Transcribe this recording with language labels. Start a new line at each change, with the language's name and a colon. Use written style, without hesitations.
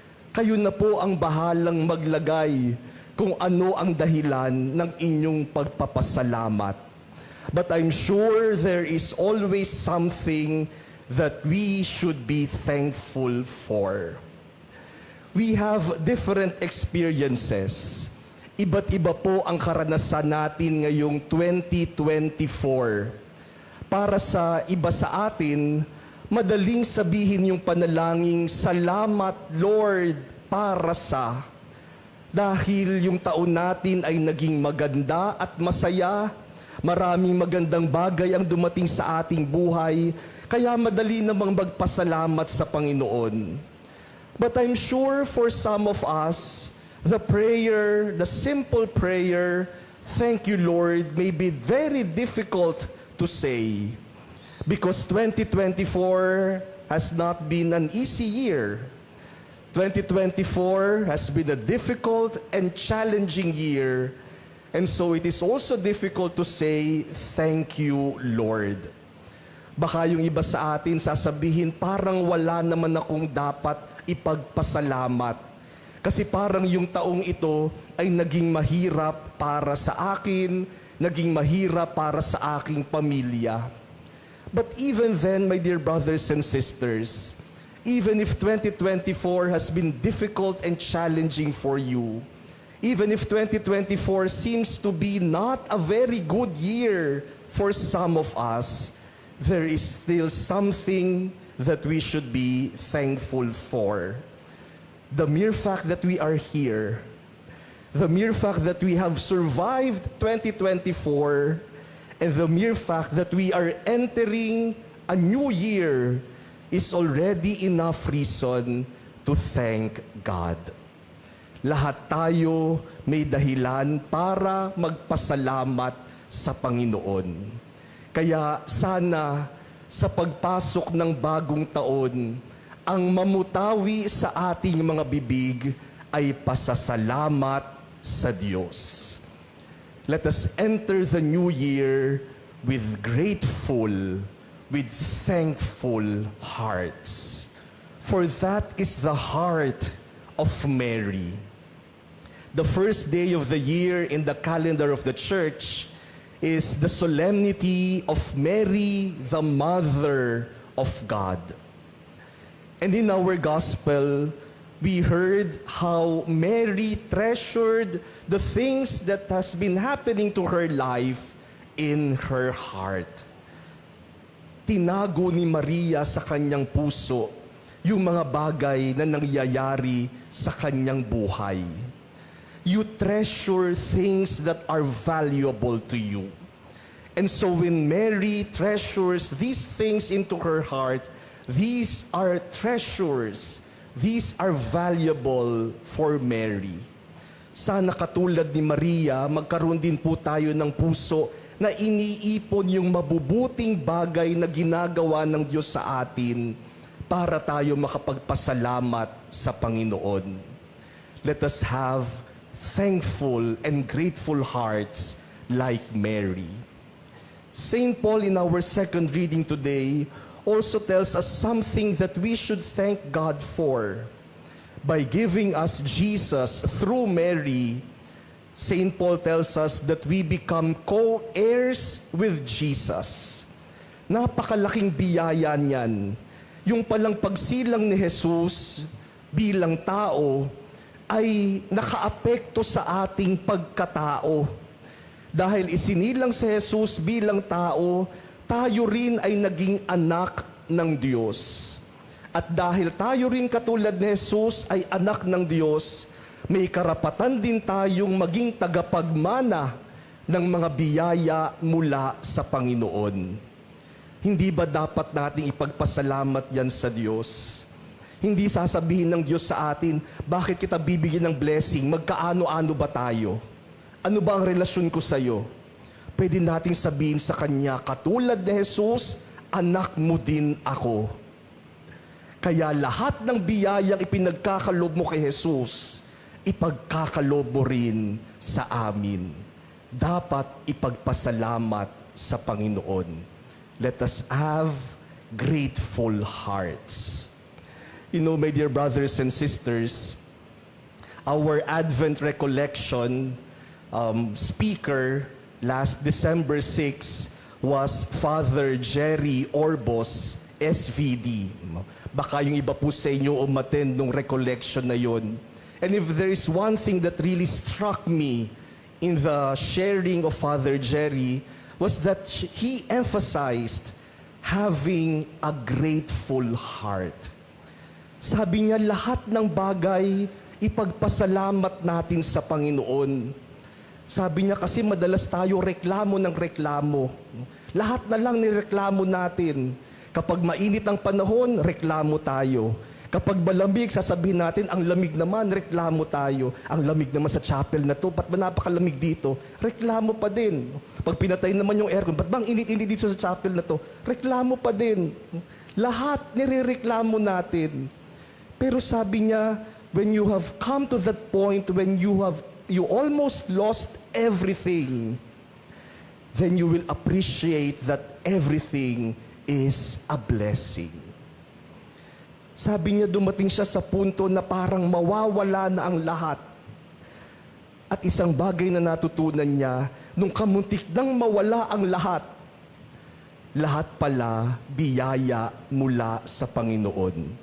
Filipino: Kayo na po ang bahalang maglagay kung ano ang dahilan ng inyong pagpapasalamat.
English: But I'm sure there is always something that we should be thankful for. We have different experiences.
Filipino: Iba't iba po ang karanasan natin ngayong 2024. Para sa iba sa atin, madaling sabihin yung panalangin, Salamat Lord para sa. Dahil yung taon natin ay naging maganda at masaya, maraming magandang bagay ang dumating sa ating buhay, kaya madali namang magpasalamat sa Panginoon.
English: But I'm sure for some of us, the prayer, the simple prayer, Thank you, Lord, may be very difficult to say because 2024 has not been an easy year. 2024 has been a difficult and challenging year, and so it is also difficult to say, Thank you, Lord.
Filipino: Baka yung iba sa atin sasabihin, parang wala naman akong dapat ipagpasalamat. Kasi parang yung taong ito ay naging mahirap para sa akin, naging mahirap para sa aking pamilya.
English: But even then, my dear brothers and sisters, even if 2024 has been difficult and challenging for you, even if 2024 seems to be not a very good year for some of us, there is still something that we should be thankful for. The mere fact that we are here, the mere fact that we have survived 2024, and the mere fact that we are entering a new year is already enough reason to thank God.
Filipino: Lahat tayo may dahilan para magpasalamat sa Panginoon. Kaya sana sa pagpasok ng bagong taon, ang mamutawi sa ating mga bibig ay pasasalamat sa Diyos.
English: Let us enter the new year with grateful, with thankful hearts. For that is the heart of Mary. The first day of the year in the calendar of the church is the solemnity of Mary, the Mother of God. And in our gospel, we heard how Mary treasured the things that has been happening to her life in her heart.
Filipino: Tinago ni Maria sa kanyang puso yung mga bagay na nangyayari sa kanyang buhay.
English: You treasure things that are valuable to you. And so when Mary treasures these things into her heart, these are treasures. These are valuable for Mary.
Filipino: Sana katulad ni Maria, magkaroon din po tayo ng puso na iniipon yung mabubuting bagay na ginagawa ng Diyos sa atin para tayo makapagpasalamat sa Panginoon.
English: Let us have thankful and grateful hearts like Mary. St. Paul in our second reading today also tells us something that we should thank God for. By giving us Jesus through Mary, Saint Paul tells us that we become co-heirs with Jesus.
Filipino: Napakalaking biyaya niyan. Yung palang pagsilang ni Jesus bilang tao ay nakaapekto sa ating pagkatao. Dahil isinilang si Jesus bilang tao, tayo rin ay naging anak ng Diyos. At dahil tayo rin katulad ni Jesus ay anak ng Diyos, may karapatan din tayong maging tagapagmana ng mga biyaya mula sa Panginoon. Hindi ba dapat nating ipagpasalamat yan sa Diyos? Hindi sasabihin ng Diyos sa atin, bakit kita bibigyan ng blessing? Magkaano-ano ba tayo? Ano ba ang relasyon ko sa iyo? Pwede nating sabihin sa Kanya, katulad ni Jesus, anak mo din ako. Kaya lahat ng biyayang ipinagkakalob mo kay Jesus, ipagkakalob mo rin sa amin. Dapat ipagpasalamat sa Panginoon.
English: Let us have grateful hearts. You know, my dear brothers and sisters, our Advent recollection speaker last December 6 was Father Jerry Orbos, SVD.
Filipino: Baka yung iba po sa inyo umattend nung recollection na yon.
English: And if there is one thing that really struck me in the sharing of Father Jerry was that he emphasized having a grateful heart.
Filipino: Sabi niya, lahat ng bagay, ipagpasalamat natin sa Panginoon. Sabi niya kasi madalas tayo reklamo ng reklamo. Lahat na lang nireklamo natin. Kapag mainit ang panahon, reklamo tayo. Kapag malamig, sasabihin natin, ang lamig naman, reklamo tayo. Ang lamig naman sa chapel na to, ba't ba napakalamig dito? Reklamo pa din. Pag pinatay naman yung aircon, ba't bang init-init dito sa chapel na to? Reklamo pa din. Lahat nirereklamo natin. Pero sabi niya,
English: when you have come to that point, when you almost lost everything, then you will appreciate that everything is a blessing.
Filipino: Sabi niya, dumating siya sa punto na parang mawawala na ang lahat. At isang bagay na natutunan niya, nung kamuntik nang mawala ang lahat pala biyaya mula sa Panginoon.